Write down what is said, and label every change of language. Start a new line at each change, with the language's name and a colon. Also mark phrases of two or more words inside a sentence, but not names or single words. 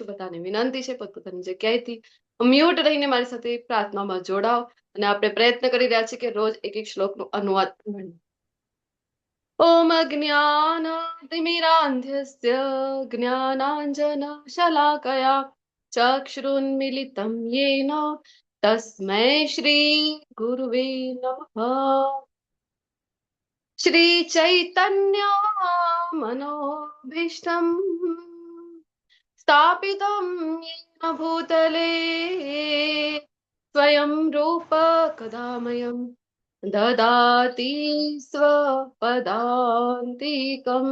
Gujarati: બધાને વિનંતી છે પોતપોતાની જગ્યાએથી મ્યુટ રહીને મારી સાથે પ્રાર્થનામાં જોડાઓ અને આપણે પ્રયત્ન કરી રહ્યા છીએ કે રોજ એક એક શ્લોકનો અનુવાદ ભણીએ।
Sanskrit: ઓમ અજ્ઞાનતિમિરાન્ધસ્ય જ્ઞાનાંજનશલાકયા ચક્ષુરુન્મિલિतं येन तस्मै श्री गुरुवे नमः। श्री चैतन्य मनोभीष्टम् स्थापितं येन भूतले स्वयं रूप कदामयम् ददाति स्वपदान्तिकम्।